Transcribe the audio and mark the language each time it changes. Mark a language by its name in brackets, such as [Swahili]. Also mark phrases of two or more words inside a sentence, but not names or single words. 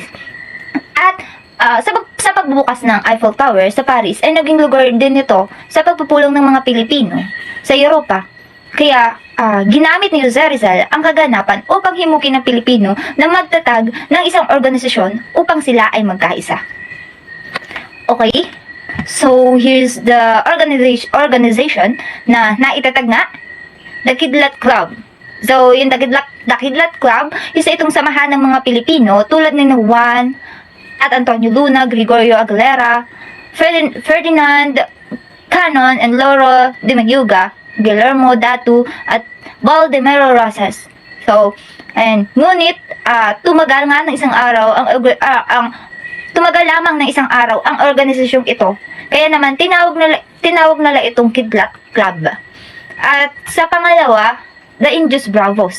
[Filipino] At sa pagbubukas ng Eiffel Tower sa Paris ay naging lugar din ito sa pagpupulong ng mga Pilipino sa Europa. Kaya ginamit ni Jose Rizal ang kaganapan upang himukin ng Pilipino na magtatag ng isang organisasyon upang sila ay magkaisa. [English] Okay? So, here's the organization [Filipino] na naitatag nga, [English] the Kidlat Club. [Filipino] So, yung the Kidlat Club, isa itong samahan ng mga Pilipino tulad ni Juan at Antonio Luna, Gregorio Aguilera, Ferdinand Canon, and Loro de Mayuga, Guillermo Datu, at Baldomero Rosas. So, ngunit tumagal lamang ng isang araw ang organisasyong ito. Kaya naman tinawag nila itong Kidlat Club. At sa pangalawa, the Indios Bravos.